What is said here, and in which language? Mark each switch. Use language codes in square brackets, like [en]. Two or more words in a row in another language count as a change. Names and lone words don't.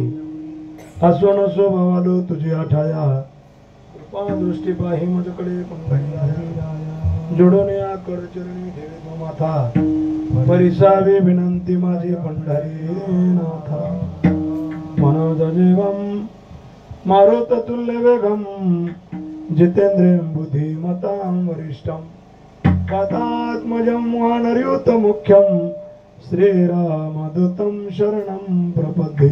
[mr] असो नसो भावालो तुझी आठाया कृपा दृष्टी पाही माझ्याकडे पंकजाया जोडून या कर चरणी ठेवे तो माथा परिसावे विनंती माझी पंढरी नाथा [sa] मनोज जीवम मारुत तुल्य वेगम जितेंद्रियं बुद्धिमतां वरिष्ठं पातात्मजं वानरयूत मुख्यं श्रीरामदूतं शरणं प्रपद्ये